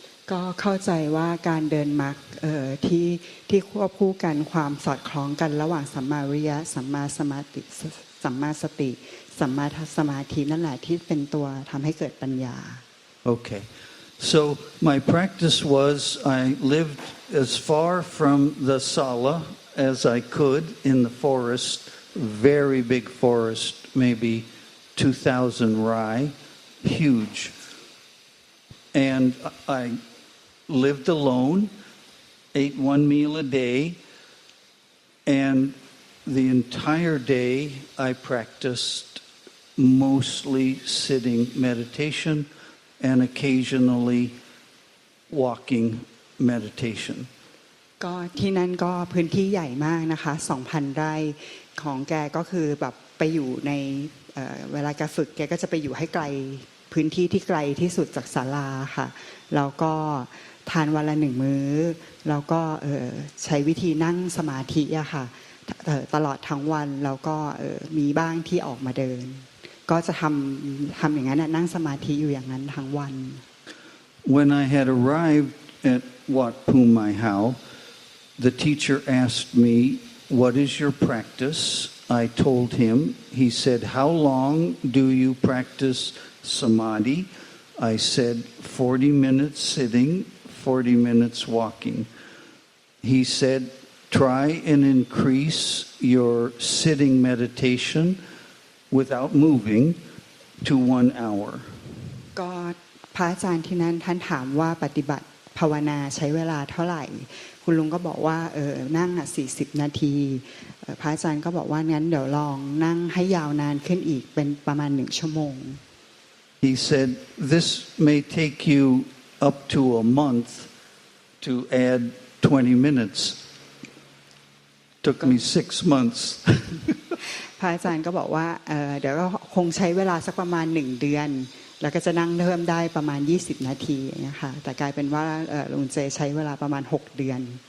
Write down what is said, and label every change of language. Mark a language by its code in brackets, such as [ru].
[th] ก็เข้าใจว่าการเดินมรรคที่ควบคู่กันความสอดคล้องกันระหว่างสัมมาวิริยะสัมมาสมาธิสัมมาสติสัมมาสมาธินั่นแหละที่เป็นตัวทำให้เกิดปัญญา [en] Okay. So my practice was I lived as far from the sala as I could in the forest, very big forest, maybe 2,000 rai, huge. And I lived alone, ate one meal a day, and the entire day I practiced mostly sitting meditation and occasionally walking meditation. [th] ก็ที่นั่นก็พื้นที่ใหญ่มากนะคะ 2,000 ไร่ของแกก็คือแบบไปอยู่ในเวลาแกฝึกแกก็จะไปอยู่ให้ไกลพื้นที่ที่ไกลที่สุดจากศาลาค่ะแล้วก็ ทานวันละ1มื้อแล้วก็ใช้วิธีนั่งสมาธิอะค่ะตลอดทั้งวันแล้วก็มีบ้างที่ออกมาเดินก็จะทำอย่างนั้นนั่งสมาธิอยู่อย่างนั้นทั้งวัน [en] When I had arrived at Wat Phum Mai Hao, the teacher asked me, "What is your practice?" I told him. He said, "How long do you practice samadhi?" I said, 40 minutes sitting, 40 minutes walking. He said, "Try and increase your sitting meditation without moving to 1 hour." [th] ก็พระอาจารย์ที่นั้นท่านถามว่าปฏิบัติภาวนาใช้เวลาเท่าไหร่คุณลุงก็บอกว่านั่ง40 นาทีพระอาจารย์ก็บอกว่างั้นเดี๋ยวลองนั่งให้ยาวนานขึ้นอีกเป็นประมาณ1 ชั่วโมง [en] He said, "This may take you up to a month to add 20 minutes." Took me 6 months. [th] พระอาจารย์ก็บอกว่าเดี๋ยวก็คงใช้เวลาสักประมาณ1 เดือนแล้วก็จะนั่งเพิ่มได้ประมาณ20 นาทีนะคะแต่กลายเป็นว่าลุงเจใช้เวลาประมาณ6 เดือน